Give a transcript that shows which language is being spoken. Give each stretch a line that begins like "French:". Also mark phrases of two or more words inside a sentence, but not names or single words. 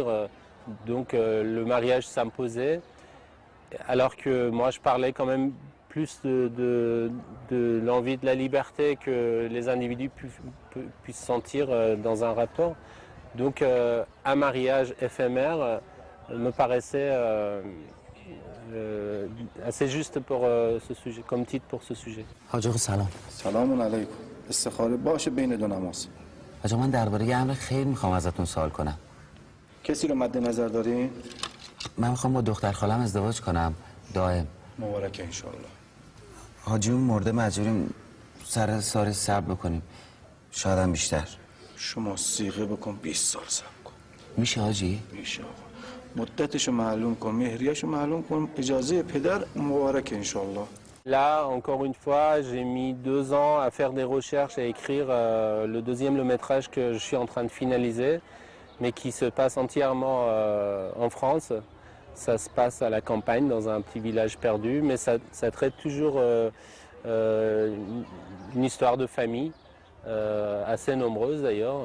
French: Donc le mariage s'imposait. Alors que moi je parlais quand même plus de l'envie de la liberté que les individus puissent sentir dans un rapport. Donc un mariage éphémère me paraissait assez juste pour ce sujet, comme titre pour ce sujet.
Persian: حاج آقا سلام. سلام علیکم. استخاره باشه بین دو نماز. حاج آقا من درباره یه امر خیر میخوام ازتون سوال کنم. کسی رو مد نظر دارین؟ من میخوام با دختر خالم ازدواج کنم دائم. مبارکه انشالله. حاجی اون مرده مجبوریم سر ساری صبر بکنیم. شاید هم بیشتر. شما صیغه بکن 20 سال صبر کن. میشه حاجی؟ میشه آقا. مدتشو معلوم کن، مهریه‌شو معلوم کن، اجازه پدر مبارکه انشالله.
French: Là, encore une fois, j'ai mis 2 ans à faire des recherches, à écrire le deuxième long-métrage que je suis en train de finaliser, mais qui se passe entièrement en France. Ça se passe à la campagne, dans un petit village perdu, mais ça traite toujours une histoire de famille, assez nombreuse d'ailleurs.